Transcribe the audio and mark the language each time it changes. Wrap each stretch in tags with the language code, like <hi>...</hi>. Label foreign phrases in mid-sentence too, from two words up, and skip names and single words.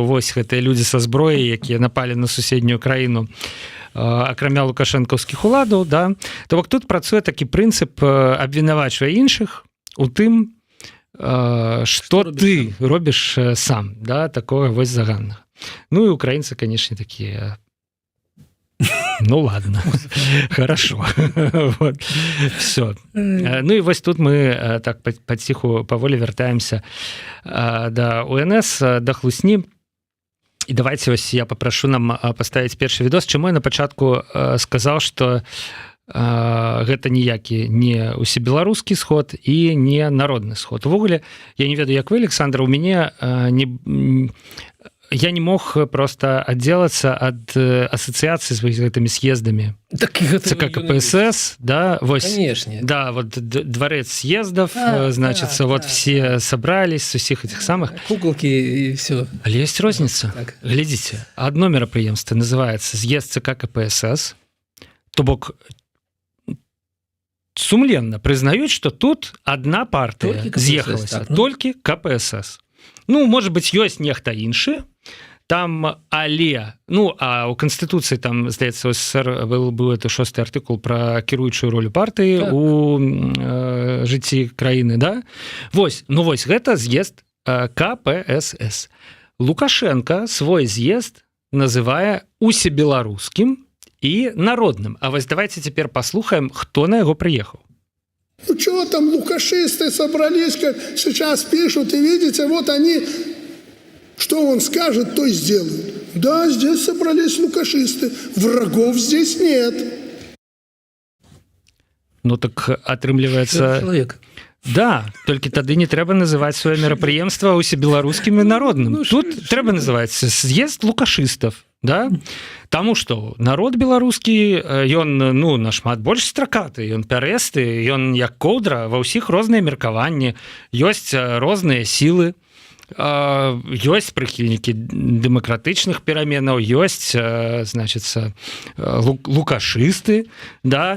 <be>Вось гэтыя людзі са зброяй, якія напалі на суседнюю краіну, акрамя лукашэнкаўскіх уладаў, да. То бок тут працуе такі прынцып абвінавачвае іншых у тым, што ты робіш сам, да, такое вось заганнага. Ну і украінцы, канешне, такія,</be> <ru>ну ладно, хорошо, вот, все.</ru> <be>Ну і вось тут мы так паціху паволі вяртаемся да УНС, да хлусні. І давайте вось я папрашу нам паставіць першы відос, чаму я на пачатку сказаў, што гэта ніякі не усебеларускі сход і не народны сход. Увогуле, я не ведаю, як вы, Александр, у мяне я не мог просто аддзелацца ад асацыяцыі з гэтымі съездамі. ЦК КПСС, да, вось,</be> <ru>конечно. Да, вот дворец съездов, значится, вот все собрались с усіх этих самых. Куколки и все.</ru> <be>Але есть розница.</be> <ru>Глядите, одно</ru> <be>мерапрыемство называется съезд ЦК КПСС, то бок сумленна прызнаюць, што тут адна партыя з'ехалася, толькі КПСС. Ну,</be> <ru>может быть,</ru> <be>ёсць нехта іншы, там, але, ну, а ў Канстытуцыі там, здаецца, у СССР быў это 6-й артыкул пра кіруючую ролю партыі у жыцці краіны, да? Вось, ну вось, гэта з'езд КПСС.</be> <ru>Лукашенко свой з'езд называе усебеларускім и народным. А вот давайте теперь послушаем, кто на его приехал. Ну, чего там лукашисты собрались, как сейчас пишут, и видите, вот они, что он скажет, то и сделают. Да, здесь собрались лукашисты, врагов здесь нет.</ru> <be>Ну так атрымліваецца Чалавек. да, толькі тады не трэба называць сваё мерапрыемства усебеларускім і народным. Тут трэба называць з'езд лукашыстаў, да? Таму што народ беларускі, ён нашмат больш стракаты, ён пярэсты, ён як коўдра, ва ўсіх розныя меркаванні, ёсць розныя сілы, ёсць прыхільнікі дэмакратычных пераменаў, ёсць, значыцца, лукашысты, да?</be>